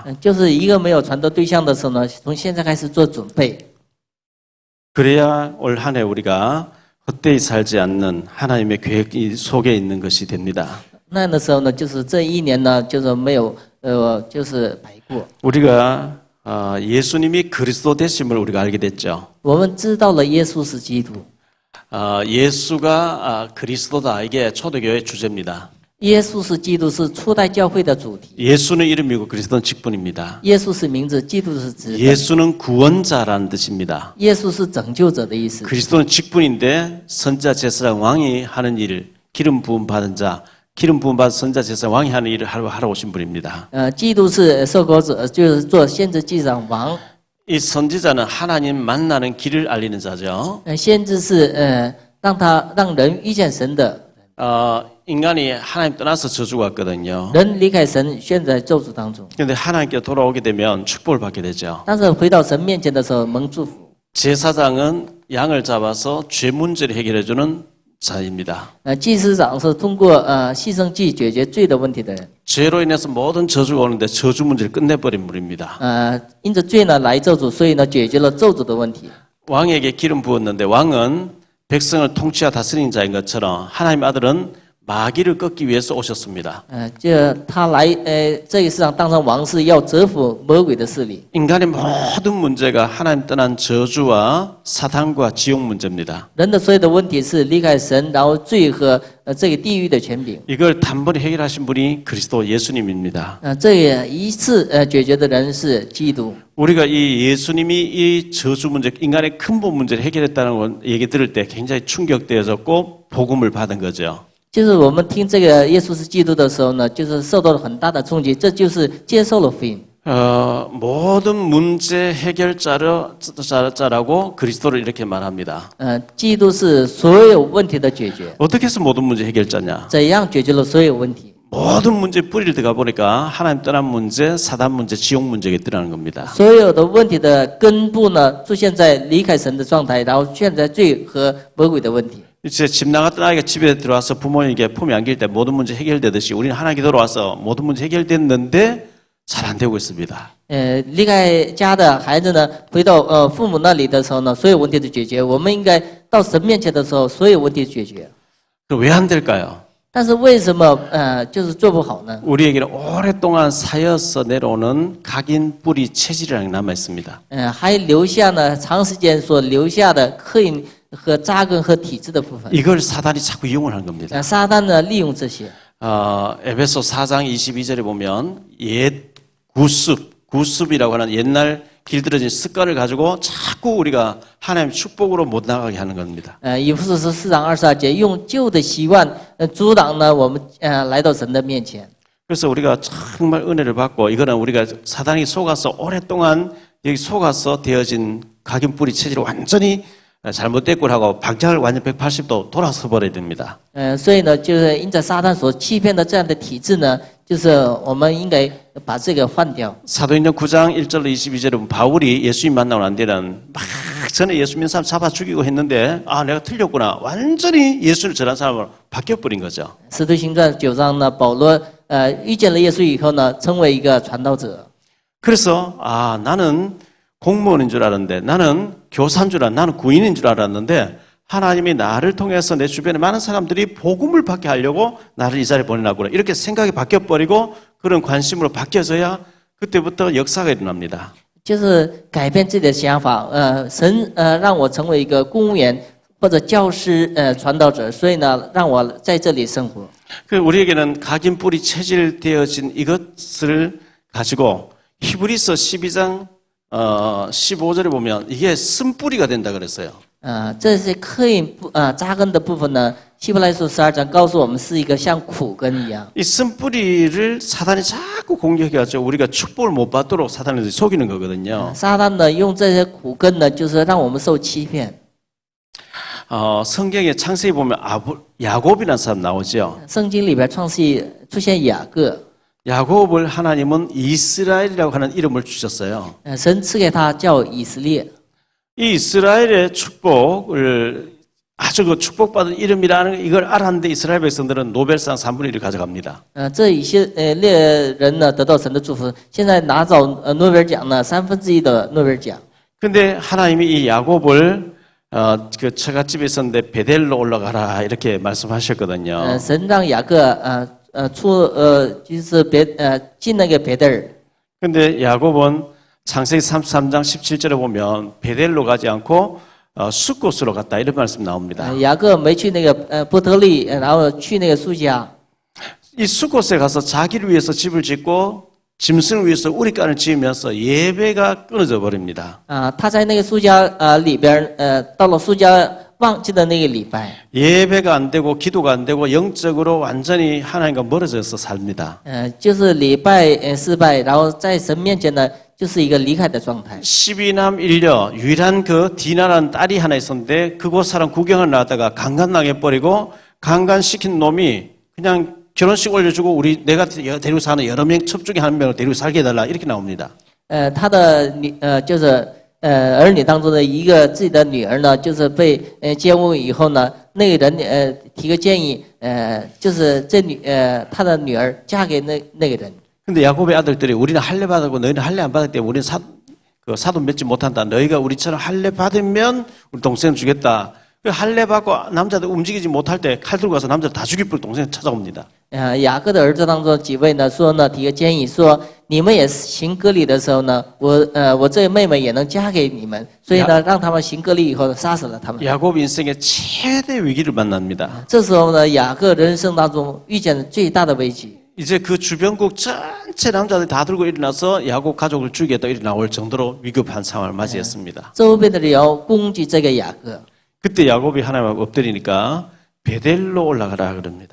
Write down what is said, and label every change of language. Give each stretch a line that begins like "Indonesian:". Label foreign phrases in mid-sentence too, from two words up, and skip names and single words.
Chinese: 就是一个没有传道对象的时候呢，从现在开始做准备。
Korean: 그래야 올 한 해 우리가 헛되이 살지 않는 하나님의 계획 속에 있는 것이 됩니다.
Chinese: 那样的时候呢，就是这一年呢，就是没有就是白过。
Korean: 우리가 예수님이 그리스도 되심을 우리가 알게 됐죠.
Chinese: 我们知道了耶稣是基督，
Korean: 예수가 그리스도다 이게 초대교회 주제입니다.
Chinese: 耶稣是基督，是初代教会的主题。
Korean: 예수는 이름이고 그리스도는 직분입니다.
Chinese: 耶稣是名字，基督是职分。
Korean: 예수는 구원자라는 뜻입니다.
Chinese: 耶稣是拯救者的意思。
Korean: 그리스도는 직분인데 선자 제사장 왕이 하는 일 기름 부음 받은 자, 기름 부음 받은 선자 제사 왕이 하는 일을 하러 오신 분입니다.
Chinese: 基督是受膏者，就是做先知祭长王。
Korean: 이 선지자는 하나님 만나는 길을 알리는 자죠.
Chinese: 先知是让人遇见神的。
Korean: 인간이 하나님 떠나서 저주가 왔거든요.
Chinese: 人离开神，陷在咒诅当中。
Korean: 그런데 하나님께 돌아오게 되면 축복을 받게 되죠.
Chinese: 但是回到神面前的时候，蒙祝福。
Korean: 제사장은 양을 잡아서 죄 문제를 해결해주는 자입니다.
Chinese: 祭司长是通过牺牲祭解决罪的问题的人。
Korean: 죄로 인해서 모든 저주가 오는데 저주 문제를 끝내버린 분입니다.
Chinese: 因着罪呢来咒诅，所以呢解决了咒诅的问题。
Korean: 왕에게 기름 부었는데 왕은 백성을 통치하 다스리는 자인 것처럼 하나님 아들은 마귀를 꺾기 위해서 오셨습니다.
Chinese: 就他来这个世上当上王是要折服魔鬼的势力。
Korean: 인간의 모든 문제가 하나님 떠난 저주와 사탄과 지옥 문제입니다.
Chinese: 人的所有的问题是离开神，然后罪和这个地狱的权柄。
Korean: 이걸 단번에 해결하신 분이 그리스도 예수님입니다.
Chinese: 这也一次解决的人是基督。
Korean: 우리가 이 예수님이 이 저주 문제, 인간의 근본 문제를 해결했다는 얘기 들을 때 굉장히 충격되어졌고 복음을 받은 거죠.
Chinese: 就是我们听这个耶稣是基督的时候呢，就是受到了很大的冲击，这就是接受了福音。
Korean: 모든 문제 해결자라고 그리스도를 이렇게 말합니다.
Chinese: 基督是所有问题的解决。
Korean: 어떻게 해서 모든 문제 해결자냐?
Chinese: 怎样解决了所有问题？
Korean: 모든 문제 뿌리를 들어가 보니까 하나님 떠난 문제, 사단 문제, 지옥 문제가 드러나는 겁니다.
Chinese: 所有的问题的根部呢，出现在离开神的状态，然后出现在罪和魔鬼的问题。
Korean: 이제 집 나갔던 아이가 집에 들어와서 부모에게 품에 안길 때 모든 문제 해결되듯이 우리는 하나님께 돌아와서 모든 문제 해결됐는데 잘 안 되고 있습니다.
Chinese: 离开家的孩子呢，回到父母那里的时候呢，所有问题都解决。我们应该到神面前的时候，所有问题解决。
Korean: 그럼 왜 안 될까요?
Chinese: 但是为什么就是做不好呢？
Korean: 우리에게는 오랫동안 쌓여서 내려오는 각인 뿌리 체질이라는 게 남아 있습니다.
Chinese: 还留下呢长时间所留下的刻印和扎根和体质的部分。
Korean: 이걸 사단이 자꾸 이용을 하는 겁니다.
Chinese: 撒旦呢利用这些。
Korean: 에베소 4장 22절에 보면 옛 구습이라고 하는 옛날 길들여진 습관을 가지고 자꾸 우리가 하나님 축복으로 못 나가게 하는 겁니다.
Chinese: 以弗所书4章22节，用旧的习惯阻挡呢我们来到神的面前。
Korean: 그래서 우리가 정말 은혜를 받고 이거는 우리가 사단이 속아서 오랫동안 여기 속아서 되어진 각인 뿌리 체질을 완전히 잘못됐고 하고 방향을 완전 180도 돌아서 버려야 됩니다.
Chinese: 所以呢，就是因着撒旦所欺骗的这样的体制呢，就是我们应该把这个换掉。
Korean: 사도행전 9장 1절로 22절에 보면 바울이 예수님 만나고 난 뒤에는 막 전에 예수 믿는 사람 잡아 죽이고 했는데 내가 틀렸구나. 완전히 예수를 전한 사람으로 바뀌어버린 거죠.
Chinese: 使徒行传9章呢，保罗遇见了耶稣以后呢，成为一个传道者。
Korean: 그래서 나는 공무원인 줄 알았는데 나는 교사인 줄 알았는데 나는 구인인 줄 알았는데 하나님이 나를 통해서 내 주변에 많은 사람들이 복음을 받게 하려고 나를 이 자리에 보내놨구나. 이렇게 생각이 바뀌어버리고 그런 관심으로 바뀌어져야 그때부터 역사가 일어납니다.
Chinese: 就是改变自己的想法，神让我成为一个公务员或者教师，传道者，所以呢，让我在这里生活。
Korean: 우리에게는 각인 뿌리 체질 되어진 이것을 가지고 히브리서 12장 15절에 보면 이게 쓴뿌리가 된다 그랬어요.
Chinese: 这些刻印扎根的部分呢，希伯来书12章告诉我们是一个像苦根一样。
Korean: 이 쓴뿌리를 사단이 자꾸 공격해가지고 우리가 축복을 못 받도록 사단이 속이는 거거든요.
Chinese: 撒旦呢，用这些苦根呢，就是让我们受欺骗。
Korean: 성경에 창세기 보면 야곱이라는 사람 나오죠.
Chinese: 圣经里边创世出现雅各，
Korean: 야곱을 하나님은 이스라엘이라고 하는 이름을 주셨어요.
Chinese: 神赐给他叫以色列。
Korean: 이 이스라엘의 축복을 아주 그 축복받은 이름이라는 이걸 알았는데 이스라엘 백성들은 노벨상 3분의 1을 가져갑니다.
Chinese: 这以色列人呢得到神的祝福，现在拿走诺贝尔奖呢1/3的诺贝尔奖。
Korean: 근데 하나님이 이 야곱을 그 처갓집에 있었는데 베델로 올라가라 이렇게 말씀하셨거든요.
Chinese: 神让雅各就是进那个别的人。
Korean: 근데 야곱은 창세기 33장 17절에 보면 베델로 가지 않고 숫곳으로 갔다 이런 말씀 나옵니다.
Chinese: 雅各没去那个伯特利，然后去那个苏家。
Korean: 이 숫곳에 가서 자기를 위해서 집을 짓고 짐승을 위해서 우리간을 지으면서 예배가 끊어져 버립니다.
Chinese: 他在那个苏家里边，到了苏家忘记了那个礼拜，
Korean: 예배가 안 되고 기도가 안 되고 영적으로 완전히 하나님과 멀어져서 삽니다.
Chinese: 就是礼拜失败，然后在神面前呢，就是一个离开的状态。
Korean: 12남 1녀 유일한 그 디나라는 딸이 하나 있었는데 그곳 사람 구경을 나다가 강간당해 버리고 강간시킨 놈이 그냥 결혼식 올려주고 내가 데리고 사는 여러 명 첩 중에 한 명을 데리고 살게 해달라 이렇게 나옵니다.
Chinese: 他的就是儿女当中的一个自己的女儿呢，就是被奸污以后呢，那个人提个建议，就是他的女儿嫁给那个人。
Korean: 근데 야곱의 아들들이 우리는 할례 받았고 너희는 할례 안 받았기 때문에 우리는 사돈 맺지 못한다. 너희가 우리처럼 할례 받으면 우리 동생을 주겠다. 할례 받고 남자들 움직이지 못할 때 칼 들고 가서 남자들 다 죽일 뻔 동생 찾아옵니다.
Chinese: 雅各的儿子当中几位呢说呢提个建议说，你们也行割礼的时候呢，我这妹妹也能嫁给你们，所以呢让他们行割礼以后杀死了他们。
Korean: 야곱 인생의 최대 위기를 만납니다.
Chinese: 这时候呢，雅各人生当中遇见了最大的危机。
Korean: 이제 그 주변국 전체 남자들이 다 들고 일어나서 야곱 가족을 죽이겠다 이렇게 나올 정도로 위급한 상황을 맞이했습니다.
Chinese: 周边的人要攻击这个雅各。
Korean: 그때 야곱이 하나님 앞에 엎드리니까 베델로 올라가라 그럽니다.